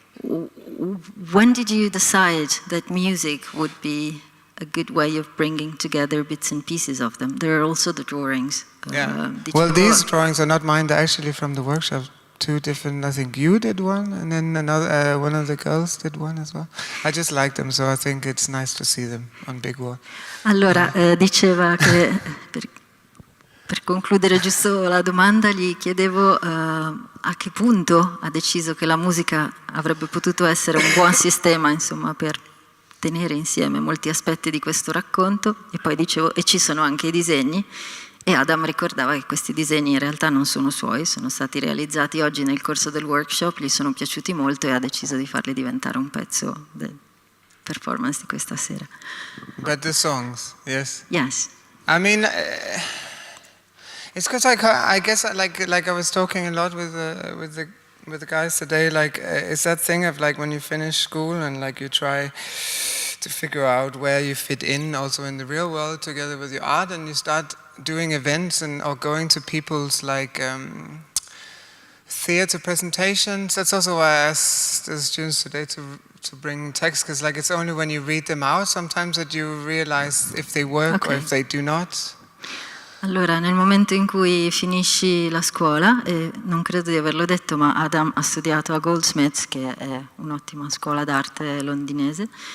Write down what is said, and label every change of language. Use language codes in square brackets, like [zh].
[en] When did you decide that music would be a good way of bringing together bits and pieces of them? There are also the drawings. Yeah. Well, these drawings are not mine, they're actually from the workshop. Two different, I think you did one, and then another, one of the girls did one as well. I just like them, so I think it's nice to see them on big wall. [it] Allora, diceva che, per concludere giusto la domanda, gli chiedevo a che punto ha deciso che la musica avrebbe potuto essere un buon sistema, insomma, per tenere insieme molti aspetti di questo racconto, e poi dicevo, e ci sono anche i disegni. E Adam ricordava che questi disegni in realtà non sono suoi, sono stati realizzati oggi nel corso del workshop, gli sono piaciuti molto e ha deciso di farli diventare un pezzo del performance di questa sera. [en] But the songs, yes? Yes. I mean, it's because I guess like I was talking a lot with the guys today, like it's that thing of like when you finish school and like you try to figure out where you fit in also in the real world together with your art, and you start doing events or going to people's like theater presentations. That's also why I asked the students today to bring text, because like it's only when you read them out sometimes that you realize if they work or if they do not. [it] Allora, nel momento in cui finisci la scuola, e non credo di averlo detto, ma Adam ha studiato a Goldsmiths, che è un'ottima scuola d'arte londinese,